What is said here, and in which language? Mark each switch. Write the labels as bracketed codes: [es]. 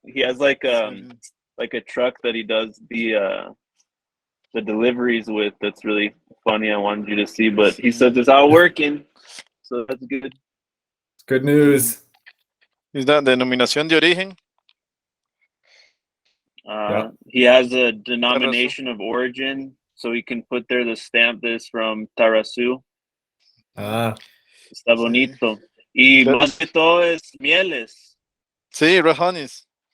[en] He has like a truck that he does the deliveries with. That's really funny. I wanted you to see, but he says it's all working, so that's good. Good news. [es] Es la denominación de origen. [en] He has a denomination of origin, so he can put there the stamp that is from Tarrazu. [es] Está bonito. Y más de todo es mieles. Sí, [en] red honeys.